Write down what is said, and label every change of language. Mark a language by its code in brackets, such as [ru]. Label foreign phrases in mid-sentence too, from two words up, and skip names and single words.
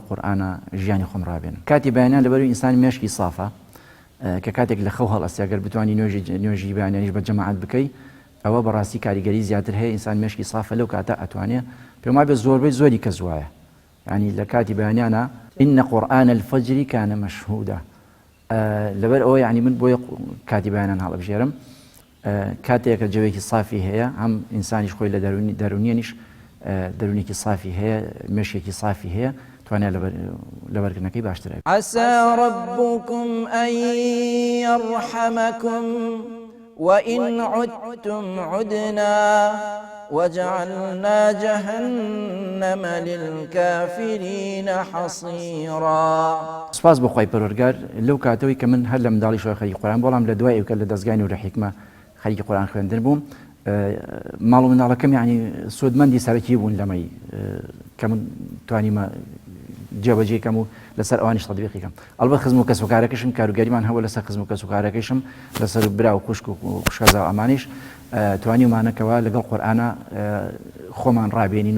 [ckb] قورئانە ژیانی خۆم ڕابێنم کاتی بەیانیان لەبەروی ئینسانی مێشکی سافە کە کاتێک لە خەو هەڵئەستی ئەگەر بتوانی نوێژی بەیانیانیش بە جەماعەت بکەی ئەوە بەڕاستی کاریگەری زیاتر هەیە ئینسان مێشکی سافە لەو کاتە ئەتوانێت پێم وابێت زۆربەی زۆری کەس وایە یعنی لە کاتی بەیانیانە [ar] إن قرآن الفجر كان مشهودا [ckb] لەبەر ئەوە یعنی من بۆیە کاتی بەیانیان هەڵەبژێرم کاتێک کە جەوێکی صافی هەیە هەم ئینسانیش خۆی لە دەرونیەنیش دەرونێکی صافی هەیە مێشکێکی صافی هەیە توانێت لەبەرکردنەکەی باشتر [ar] عسى ربكم أن يرحمكم وإن عدتم عدنا وجعلنا جهنم للكافرين حصيرا [ckb] سپاس بۆ خوای پەروەردگار لەو کاتەوەی کە من هەر لە منداڵی شوێ خەریکی قورئان بەڵام لە دوای ئەوکە لە دەستگای نوری حیکمە خەریکی قورئان خوێندن بووم ماڵ و منداڵەکەم یعنی سوودمەندی سەرەکی بوون لەمەی کە من توانیمە جێبەجێکەم و لەسەر ئەوانیش تەطبیقی کەم ئەلبەت خزم و کەسوکارەکەشم کاروگەریمان هەبوو لەسەر خزم و کەسوکارەکەشم لەسەر برا و خوشک و خوشکەزا و ئەمانیش توانیمانەکەوە لەگەڵ قورئانە خۆمان ڕابێنین و